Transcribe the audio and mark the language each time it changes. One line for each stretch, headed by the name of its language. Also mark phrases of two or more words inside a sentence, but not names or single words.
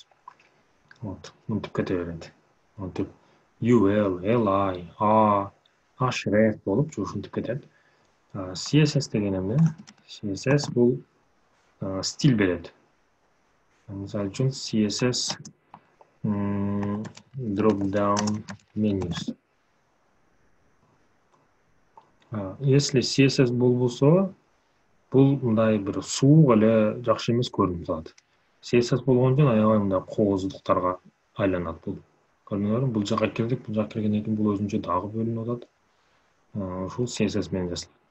Kyrgyz: Вот, мынтип кете берет. Мынтип UL, LI, A, href болуп ушинтип кетет. CSS деген эмне? CSS бул стиль берет. Мисалы үчүн
English: CSS drop down menus.
Kyrgyz: Если CSS болбосо, бул мындай бир суук эле жакшы эмес көрүнүп турат. CSS болгондон аябай мындай кооздуктарга айланат бул. Көрдүңөрбү? Бул жака кирдик, бул жака киргенден кийин бул өзүнчө дагы бөлүнүп атат. Ушул CSS менен жазылат.